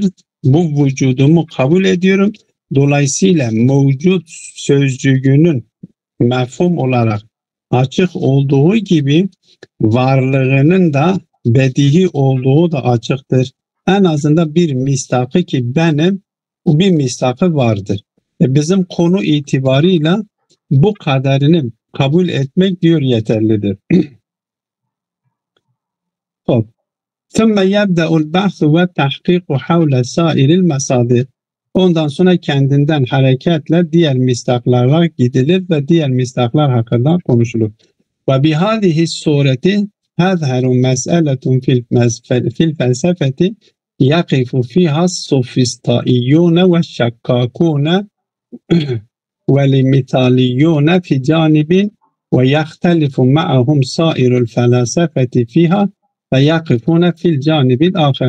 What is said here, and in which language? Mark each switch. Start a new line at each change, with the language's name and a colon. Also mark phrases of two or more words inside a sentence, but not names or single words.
Turkish: Bu vücudumu kabul ediyorum. Dolayısıyla mevcut sözcüğünün mefhum olarak açık olduğu gibi varlığının da bedihi olduğu da açıktır. En azından bir mistakı ki benim, o bir mistakı vardır. Bizim konu itibarıyla bu kadarını kabul etmek diyor yeterlidir.
Arabic: ثم يبدأ البحث والتحقيق حول سائر المصادر.
Turkish: Ondan sonra kendinden hareketle diğer mistaklarla gidilir ve diğer mistaklar hakkında konuşulur.
Arabic: وبهذه الصورة تظهر مسألة في الفلسفة يقف فيها السوفسطائيون والشكاكون واللامتاليون في جانب ويختلف معهم سائر الفلسفة فيها ويقفون في الجانب الآخر.